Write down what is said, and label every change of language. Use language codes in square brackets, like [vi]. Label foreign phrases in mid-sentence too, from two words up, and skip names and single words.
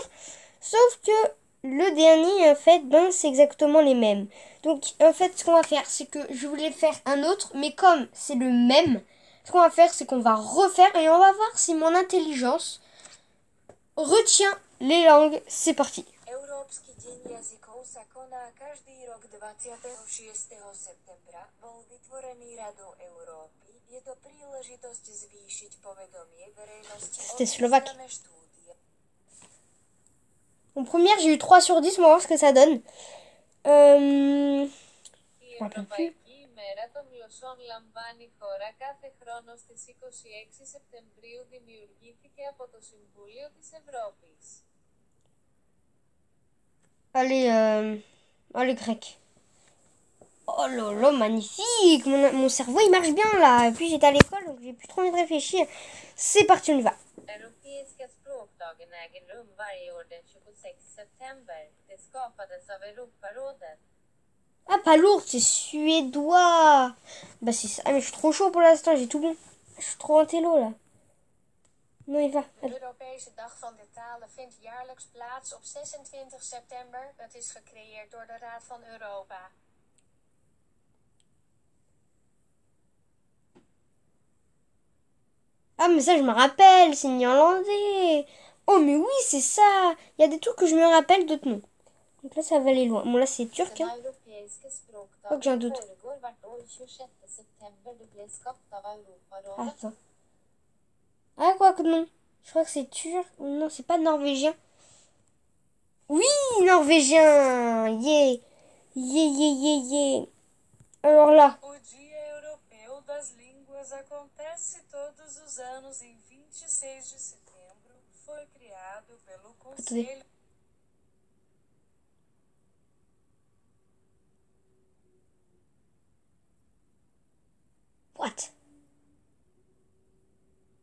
[fr] Sauf que le dernier, en fait, c'est exactement les mêmes. Donc, en fait, ce qu'on va faire, c'est que je voulais faire un autre. Mais comme c'est le même, ce qu'on va faire, c'est qu'on va refaire. Et on va voir si mon intelligence... retient les langues. C'est parti. [sk] Európsky deň jazykov sa koná každý rok 26. septembra. Bol vytvorený Radou Európy. Je to príležitosť zvýšiť povedomie verejnosti o význame štúdia. [fr] En première, j'ai eu 3 sur 10. On va voir ce que ça donne. Je m'en rappelle plus. [el] Μέρα των γλωσσών λαμβάνει χώρα κάθε χρόνο στις 26 Σεπτεμβρίου δημιουργήθηκε από το Συμβούλιο της Ευρώπης. [fr] Allez, grec. Oh là là, magnifique. Mon cerveau, il marche bien là. Et puis j'étais à l'école, donc j'ai plus trop envie de réfléchir. C'est parti, on y va. [sv] Europeiska språkdagen äger rum varje år den 26 september. Det skapades av Europarådet. [fr] Ah, pas lourd, c'est suédois. Bah, c'est ça. Ah, mais je suis trop chaud pour l'instant, j'ai tout bon. Je suis trop intello là. Non, il va. [nl] De Europese Dag van de Talen vindt jaarlijks plaats op 26 september. Het is gecreëerd door de Raad van Europa. [fr] Ah, mais ça, je me rappelle, c'est néerlandais. Oh, mais oui, c'est ça. Il y a des trucs que je me rappelle, d'autres non. Donc là, ça va aller loin. Bon, là, c'est turc, hein. Oh, que j'ai un doute. Attends. Ah, quoi que non. Je crois que c'est turc. Non, c'est pas norvégien. Oui, norvégien. [en] Yeah. Yeah, yeah, yeah, yeah. [fr] Alors là. [pt] O Dia Europeu das Línguas acontece todos os anos em 26 de setembro. Foi criado pelo Conselho. [en] What?